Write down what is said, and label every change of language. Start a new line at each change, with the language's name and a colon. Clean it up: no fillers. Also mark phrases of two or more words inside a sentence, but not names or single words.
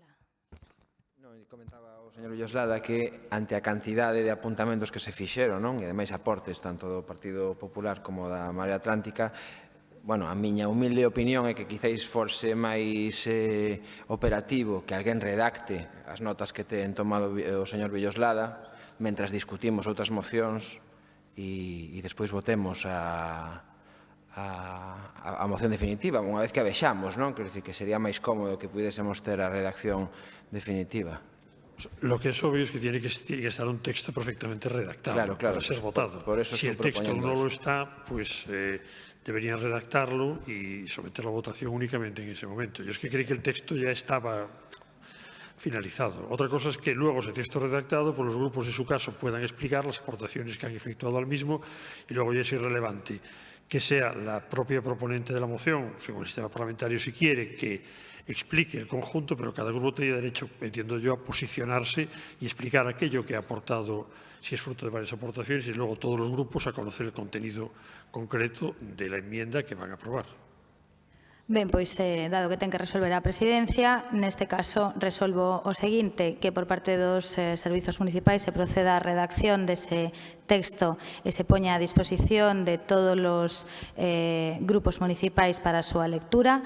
Galician: Comentaba o señor Villoslada que ante a cantidade de apuntamentos que se fixeron, e ademais aportes tanto do Partido Popular como da Marea Atlántica, a miña humilde opinión é que quizáis forse máis operativo que alguén redacte as notas que ten tomado o señor Villoslada mentras discutimos outras mocións e despois votemos a a moción definitiva, unha vez que a vexamos, non? Quero dicir que sería máis cómodo que pudésemos ter a redacción definitiva.
Spanish: Lo que es obvio es que tiene que estar un texto perfectamente redactado para ser votado. Si el texto no lo está, pues deberían redactarlo y someterlo a votación únicamente en ese momento. Yo es que creí que el texto ya estaba finalizado. Otra cosa es que luego ese texto redactado, pues los grupos en su caso puedan explicar las aportaciones que han efectuado al mismo y luego ya es irrelevante que sea la propia proponente de la moción, según el sistema parlamentario, si quiere que explique el conjunto, pero cada grupo tiene derecho, entiendo yo, a posicionarse y explicar aquello que ha aportado, si es fruto de varias aportaciones, y luego todos los grupos a conocer el contenido concreto de la enmienda que van a aprobar.
Galician: Ben, pois, dado que ten que resolver a presidencia, neste caso resolvo o seguinte, que por parte dos servizos municipais se proceda á redacción dese texto e se poña a disposición de todos os grupos municipais para a súa lectura.